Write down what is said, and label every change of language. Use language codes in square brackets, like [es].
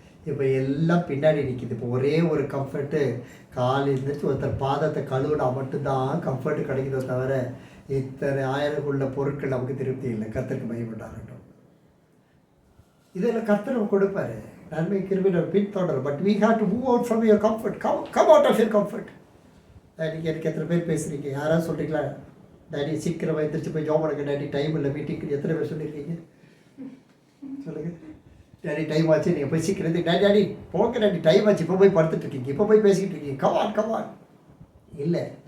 [ta] இப்போ எல்லாம் பின்னாடி நிற்கிது. இப்போ ஒரே ஒரு கம்ஃபர்ட்டு, காலையில் இருந்துச்சு ஒருத்தர் பாதத்தை கழுவினா மட்டும்தான் கம்ஃபர்ட்டு கிடைக்குதோ தவிர இத்தனை 1000 உள்ள பொருட்கள் நமக்கு திருப்தி இல்லை. கர்த்தருக்கு மகிமையுண்டாகட்டும். இதெல்லாம் கர்த்தர் கொடுப்பாரு, நன்மை கிருபை பின்தொடரும். [en] But we have to move out from your comfort. come out of your comfort. [ta] நீங்கள் எனக்கு எத்தனை பேர் பேசுகிறீங்க? யாராவது சொல்கிறீங்களா, டாடி சீக்கிரம் எழுந்திரிச்சு போய் ஜாப் பண்ணுங்க டாடி, டைம் இல்லை மீட்டிங்க்கு? எத்தனை பேர் சொல்லியிருக்கீங்க சொல்லுங்கள்? டேடி டைம் ஆச்சு, நீங்கள் போய் சீக்கிரத்து டேடி போங்க டேடி டைம் ஆச்சு, இப்போ போய் படுத்துட்டு இருக்கீங்க, இப்போ போய் பேசிக்கிட்டு இருக்கீங்க, கமான் இல்லை.